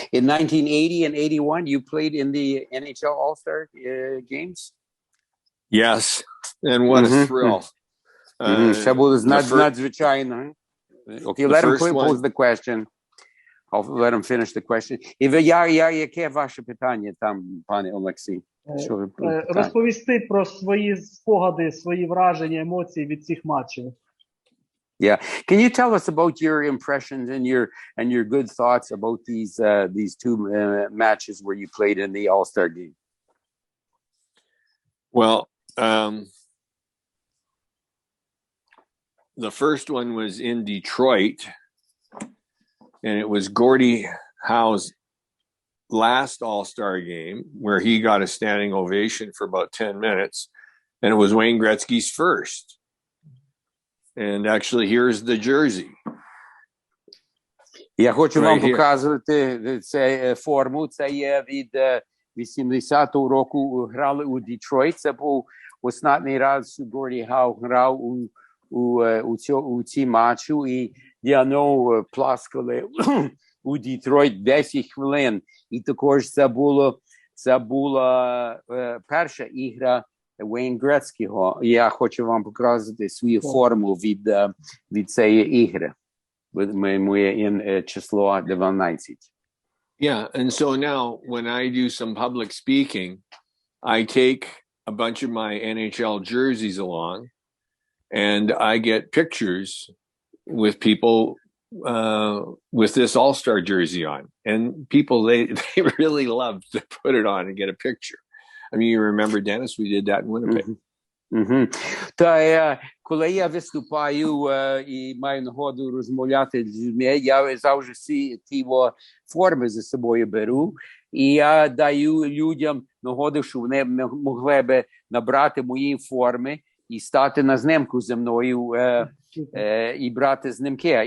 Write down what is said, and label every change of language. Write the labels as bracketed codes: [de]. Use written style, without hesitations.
[en] In 1980 and 81, you played in the NHL All-Star games? Yes. And what a thrill. [uk] Це було надзвичайно. [en] Okay, let him pose the question. I'll let him finish the question. [uk] Яке ваше питання там, пане Олексій? Розповісти про свої спогади, свої враження, емоції від цих матчів. [en] Yeah. Can you tell us about your impressions and your good thoughts about these two matches where you played in the All-Star game? Well, the first one was in Detroit, and it was Gordie Howe's last All-Star game where he got a standing ovation for about 10 minutes, and it was Wayne Gretzky's first. And actually, here's the jersey. [uk] Я хочу вам показувати цю форму. Це є від 80-го року. Грали у Детройт. Це був останній раз Горді Гау грав у ці матчі. І Діано пласкали у Детройт 10 хвилин. І також це була перша ігра Вейн Грецького. Я хочу вам показати свою форму від цієї ігри. Моє число 12. [en] Yeah, and so now when I do some public speaking, I take a bunch of my NHL jerseys along, and I get pictures with people with this All-Star jersey on. And people, they really love to put it on and get a picture. I mean, you remember, Dennis, we did that in Winnipeg. [uk] Та коли я виступаю і маю нагоду розмовляти з людьми, я завжди всі ті форми за собою беру, і я даю людям нагоду, що вони могли би набрати мої форми і стати на знімку зі мною і брати знімки.